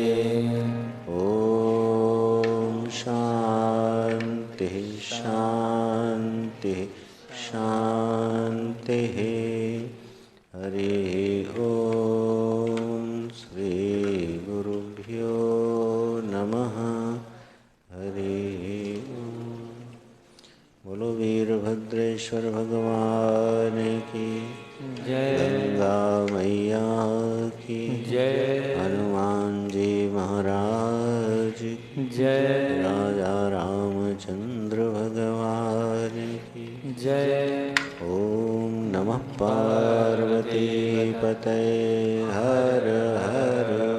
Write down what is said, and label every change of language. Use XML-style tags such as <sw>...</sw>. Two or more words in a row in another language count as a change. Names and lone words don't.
<sa>ॐ शान्तिः शान्तिः शान्तिः। हरिः ॐ श्रीगुरुभ्यो नमः। हरिः ॐ।</sa> <hi>बोलो वीरभद्रेश्वर भगवान की जय। गंगा मैया की जय। हनुमान जी महाराज की जय। राजा रामचंद्र भगवान की जय।</hi> <sa>ओम नमः पार्वती पतये हर हर</sa>